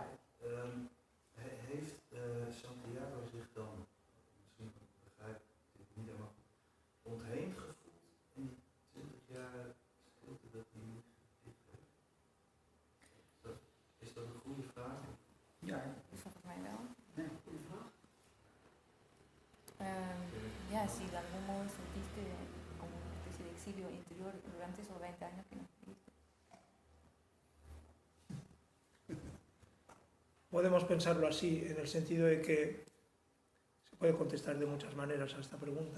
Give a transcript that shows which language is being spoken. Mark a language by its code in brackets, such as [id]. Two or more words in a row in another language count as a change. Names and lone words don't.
[nl] Heeft Santiago zich dan, misschien begrijp ik dit niet helemaal, ontheemd gevoeld in die 20 jaar stilte dat hij niet gedicht heeft? Is dat een goede vraag? Ja. Volgens mij wel. Ja. [es] Ya, sí, cómo sentiste como una especie de exilio interior durante esos 20 años que nos viviste. Podemos pensarlo así, en el sentido de que se puede contestar de muchas maneras a esta pregunta.